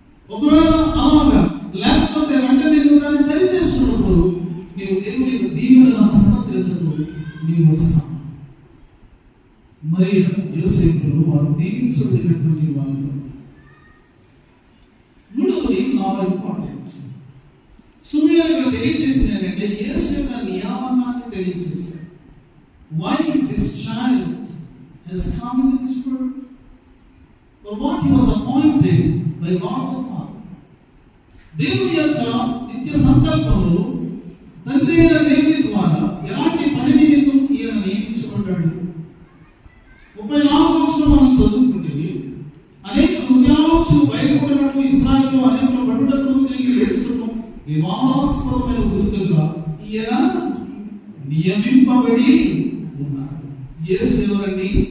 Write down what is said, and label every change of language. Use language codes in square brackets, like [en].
[te] ఒకవేళ అలాగా లేకపోతే వెంటనే నువ్వు దాన్ని సరి చేసుకున్నప్పుడు నీవు దేవుని యొక్క దీవెన హస్తక్రియతకు నీవు వస్తావు. మరి యోసేపులు వారు దీవించబడినటువంటి వాళ్ళు. మూడవది చాలా ఇంపార్టెంట్, సుమియోను తెలియజేసింది ఏంటంటే యేసు యొక్క నియామకాన్ని తెలియజేశారు. [en] Why this child has come into this world? For what he was appointed by God the Father. [te] దేవుని యొక్క నిత్య సంకల్పంలో తండ్రి అయిన దేవుని ద్వారా ఎలాంటి పని నిమిత్తం ఈయన నియమించబడ్డాడు? 34వ వచనం మనం చదువుకుంటే, అనేక హృదయాలోచనలు బయటపడినట్లు ఇశ్రాయేలు అనేకులు పట్టుటకు తిరిగి లేచుటకు వివాదాస్పదమైన గుర్తుగా ఈయన నియమింపబడి ఉన్నాడు. యేసు ఎవరండి?